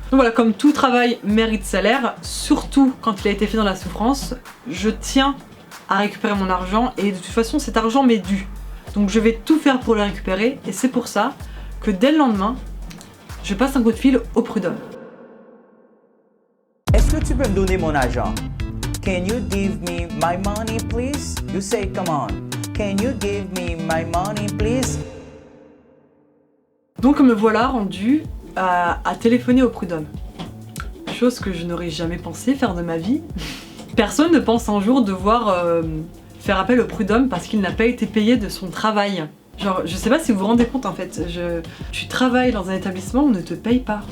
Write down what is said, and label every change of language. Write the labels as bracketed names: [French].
[French] Donc voilà, comme tout travail mérite salaire, surtout quand il a été fait dans la souffrance, je tiens à récupérer mon argent et de toute façon cet argent m'est dû. Donc je vais tout faire pour le récupérer et c'est pour ça que dès le lendemain, je passe un coup de fil au prud'homme. Est-ce que tu peux me donner mon argent? [English] Can you give me my money, please? You say, come on. Can you give me my money, please? [French] Donc me voilà rendu à téléphoner au prud'homme. Chose que je n'aurais jamais pensé faire de ma vie. Personne ne pense un jour devoir faire appel au prud'homme parce qu'il n'a pas été payé de son travail. Genre, je sais pas si vous vous rendez compte en fait, tu travailles dans un établissement où on ne te paye pas.